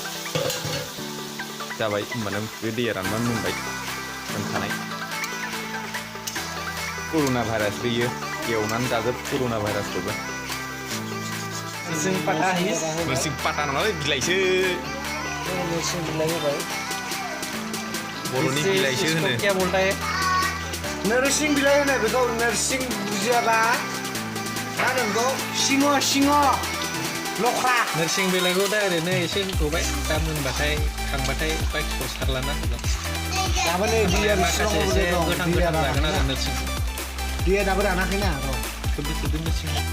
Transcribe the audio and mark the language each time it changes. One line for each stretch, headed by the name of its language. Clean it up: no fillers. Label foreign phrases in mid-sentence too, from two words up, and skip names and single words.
Bodo: जाबाय होमबानो बे दैया रानबानो मोनबाय दोनखानाय कर'ना भाइरास बेयो एवनानै जाजोब कर'ना भाइरासखौबो नोरसिं पाता होयो नोरसिं पाता नङालै बिलाइसो नोरसिं बिलाइ होबाय बर'नि बिलाइसो होनो
Hindi: क्या बोलता है
Bodo: नोरसिं बिलाइ होनो बेखौ नोरसिं बुजियाबा मा होनो बेखौ सिंह लख्रा नोरसिं बिलाइखौ दा ओरैनो एसे होबाय दा मोनबाथाय खांबाथाय बायखौ सारलाना होगोन दाबो नै दैया माखासे एसे गोथां जागोन आरो नोरसिं दैया दाबो रानाखैना र' खोबदो नोरसिं